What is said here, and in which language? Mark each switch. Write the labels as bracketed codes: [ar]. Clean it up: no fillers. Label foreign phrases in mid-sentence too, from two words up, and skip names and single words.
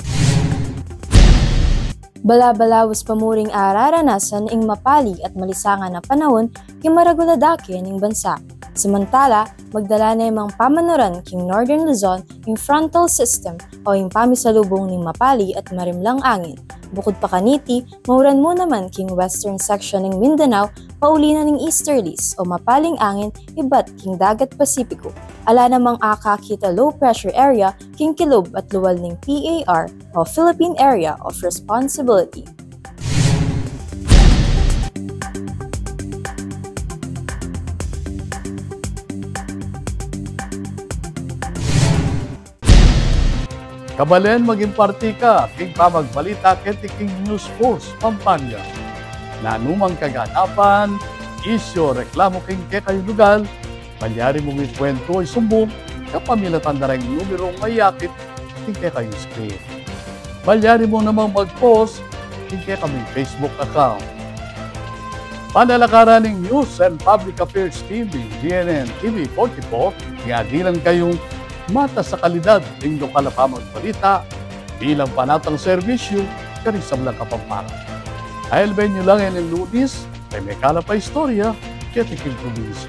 [pam] Balabalawas pamuring araranasan ing mapali at malisangan na panahon king maraguladake ning bansa. Samantala, magdala na imang pamanuran king Northern Luzon ing [en] frontal system [pam] o ing pamisalubong ning mapali at marimlang angin. Bukod pa kaniti, mauran mo naman king [en] western section [pam] ng Mindanao, pauli na ng easterlies o mapaling angin iba't king dagat Pasipiko. Ala namang akakita [en] low pressure area [pam] king kilob at luwal ng PAR o Philippine Area of Responsibility. Kabalen maging parti ka, king pamagbalita keti King News Force Pampanga. Na anumang kaganapan, isyo, reklamo king kayo lugar, palyari mong ikwento ay sumbong, kapamilatan na rin numero mayakit king kayo screen. Palyari mo namang mag-post king kaming Facebook account. Panalakaran ng News and Public Affairs Team ng GNN TV 44, ngadilan kayong mata [tl] sa kalidad ng lokal na [pam] pamagbalita bilang panatang serbisyo karisam lang Kapampangan. Ailben nyo lang yan ng Lunes, ay may kalapay istorya, ketiking probinsya.